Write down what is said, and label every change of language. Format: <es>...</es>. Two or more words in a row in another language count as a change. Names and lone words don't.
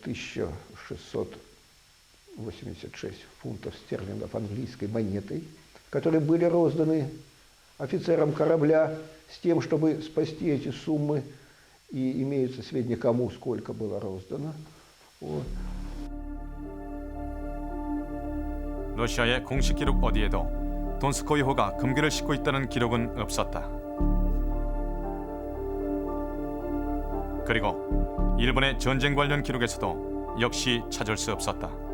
<ru>1686 фунтов стерлингов английской монетой, которые были розданы офицерам корабля с тем, чтобы спасти эти суммы, и имеются сведения, кому сколько было роздано. Вот.</ru> <ko>러시아의 공식 기록 어디에도 돈스코이호가 금괴를 싣고 있다는 기록은 없었다. 그리고 일본의 전쟁 관련 기록에서도 역시 찾을 수 없었다.</ko>